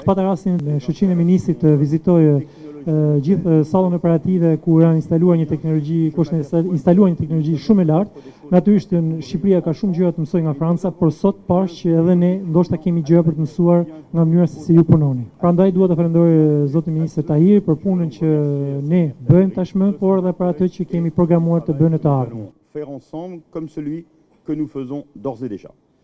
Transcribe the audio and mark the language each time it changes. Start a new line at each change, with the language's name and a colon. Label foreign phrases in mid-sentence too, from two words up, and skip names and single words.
Albanian: Pata rastin me shoqinë e ministrit të vizitoj gjithë sallën operative ku janë instaluar një teknologji shumë e lartë. Natyrisht Shqipëria ka shumë gjëra të mësojë nga Franca, por sot pash që edhe ne ndoshta kemi gjëra për të mësuar nga mënyra se si ju punoni. Prandaj dua të falenderoj zotin ministër Tahiri për punën që ne bëjmë tashmë, por edhe për atë që kemi programuar të bëjmë në të ardhmen.
French: Faire ensemble comme celui que nous faisons d'ores et déjà.